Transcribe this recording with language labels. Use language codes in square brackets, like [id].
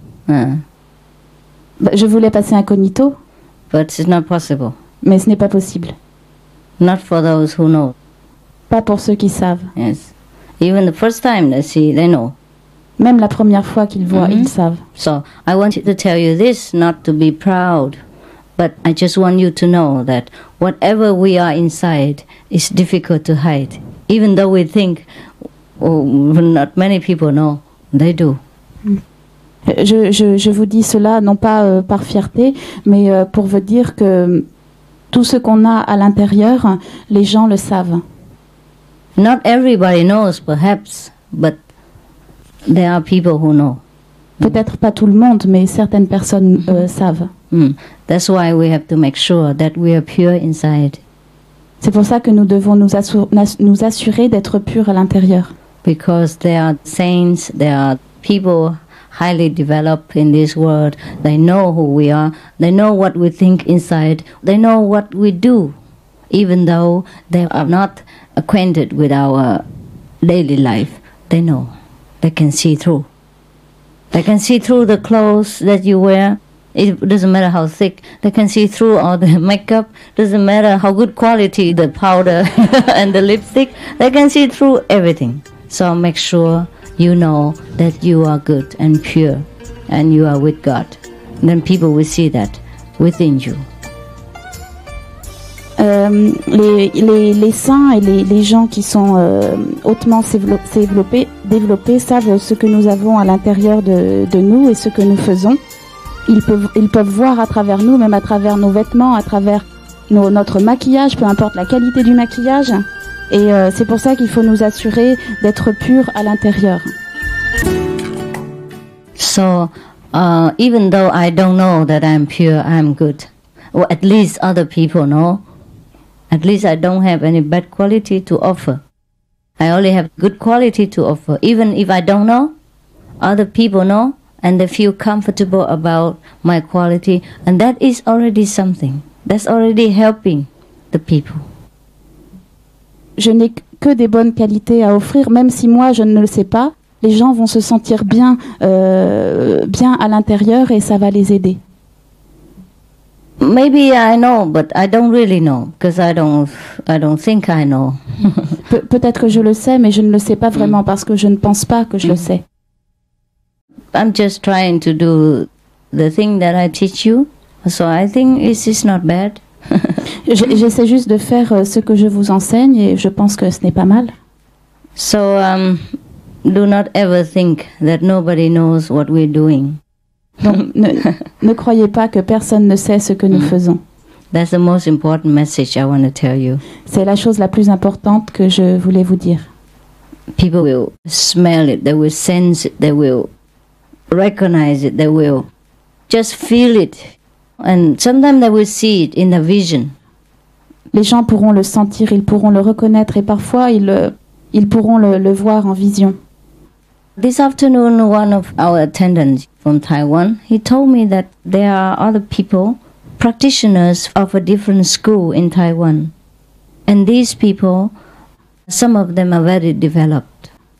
[fr] Je voulais passer incognito. [en] But it's not possible. [fr] Mais ce n'est pas possible. [en] Not for those who know. [fr] Pas pour ceux qui savent. [en] Yes. Even the first time they see, they know. [fr] Même la première fois qu'ils voient, ils savent. [en] So I want to tell you this, not to be proud, but I just want you to know that whatever we are inside is difficult to hide. Even though we think not many people know, they do. [fr] Je vous dis cela non pas par fierté, mais pour vous dire que tout ce qu'on a à l'intérieur, les gens le savent. [en] Not everybody knows, perhaps, but there are people who know. [fr] Peut-être pas tout le monde, mais certaines personnes savent. [en] That's why we have to make sure that we are pure inside. [fr] C'est pour ça que nous devons nous assurer d'être purs à l'intérieur. [en] Because there are saints, there are people highly developed in this world. They know who we are. They know what we think inside. They know what we do, even though they are not acquainted with our daily life. They know. They can see through. They can see through the clothes that you wear. It doesn't matter how thick. They can see through all the makeup. Doesn't matter how good quality the powder and the lipstick. They can see through everything. So make sure you know that you are good and pure and you are with God. And then people will see that within you. [fr] Les saints et les gens qui sont hautement développés savent ce que nous avons à l'intérieur de nous et ce que nous faisons. Ils peuvent voir à travers nous, même à travers nos vêtements, à travers notre maquillage, peu importe la qualité du maquillage. Et c'est pour ça qu'il faut nous assurer d'être purs à l'intérieur. [en] So, even though I don't know that I'm pure, I'm good. Or at least other people know. At least I don't have any bad quality to offer. I only have good quality to offer. Even if I don't know, other people know, and they feel comfortable about my quality. And that is already something. That's already helping the people. [fr] Je n'ai que des bonnes qualités à offrir, même si moi je ne le sais pas. Les gens vont se sentir bien à l'intérieur et ça va les aider. [en] Maybe I know, but I don't really know, because I don't think I know. [fr] Peut-être que je le sais, mais je ne le sais pas vraiment parce que je ne pense pas que je le sais. [en] I'm just trying to do the thing that I teach you, so I think it's not bad. [fr] J'essaie juste de faire ce que je vous enseigne et je pense que ce n'est pas mal. [en] So do not ever think that nobody knows what we're doing. [fr] Donc ne croyez pas que personne ne sait ce que nous faisons. [en] That's the most important message I want to tell you. [fr] C'est la chose la plus importante que je voulais vous dire. [en] People will smell it, they will sense it, they will recognize it, they will just feel it. And sometimes they will see it in the vision. [fr] Les gens pourront le sentir, ils pourront le reconnaître et parfois ils pourront le voir en vision. [en] This afternoon, one of our attendants from Taiwan, he told me that there are other people, practitioners of a different school in Taiwan. And these people, some of them are very developed.